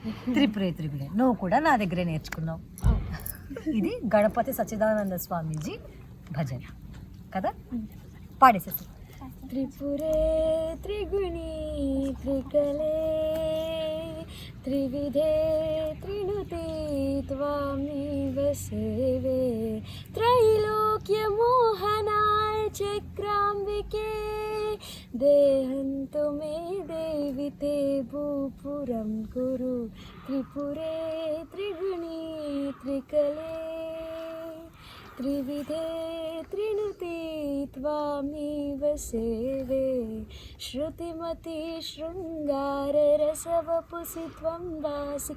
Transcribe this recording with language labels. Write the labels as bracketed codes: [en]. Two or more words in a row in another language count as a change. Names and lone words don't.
[te] త్రిపురే నువ్వు కూడా నా దగ్గరే నేర్చుకున్నావు. ఇది గణపతి సచ్చిదానంద స్వామీజీ భజన కదా, పాడేసేసి. [sa] త్రిపురే త్రిగుణి త్రికలే త్రివిధే త్రిణుతి త్వామేవ సేవే त्रैलोक्यमोहनाय चक्राम्बिके देहन्तु मे देवि ते भूपुरं कुरु त्रिपुरे त्रिगुणी त्रिकले त्रिविधे त्रिणुति त्वामेव सेवे श्रुतिमती शृङ्गाररसवपुसि त्वं वासि